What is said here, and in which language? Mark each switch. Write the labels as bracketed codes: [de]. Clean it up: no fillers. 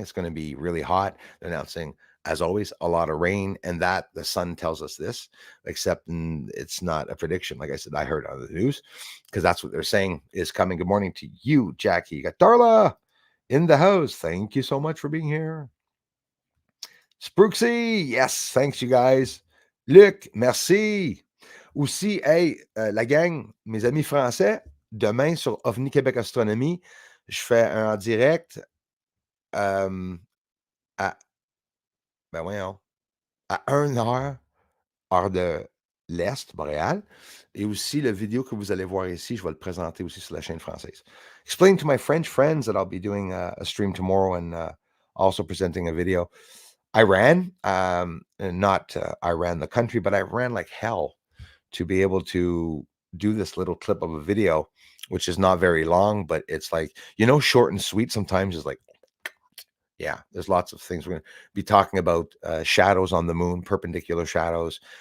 [en] It's going to be really hot. They're announcing, as always, a lot of rain, and that the sun tells us this, except it's not a prediction. Like I said, I heard on the news because that's what they're saying is coming. Good morning to you, Jackie. You got Darla in the house. Thank you so much for being here. Sprooksy, yes, thanks you guys. [fr] Luc, merci. Aussi, hey, la gang, mes amis français, demain sur OVNI Québec Astronomie, je fais un en direct à, ben voyons, à 1 heure, heure de l'Est, Montréal. Et aussi, la vidéo que vous allez voir ici, je vais le présenter aussi sur la chaîne française. [en] Explain to my French friends that I'll be doing a stream tomorrow and also presenting a video. Iran, and not Iran, the country, but I ran like hell to be able to do this little clip of a video, which is not very long, but it's like, short and sweet sometimes is like, yeah, there's lots of things. We're going to be talking about shadows on the moon, perpendicular shadows.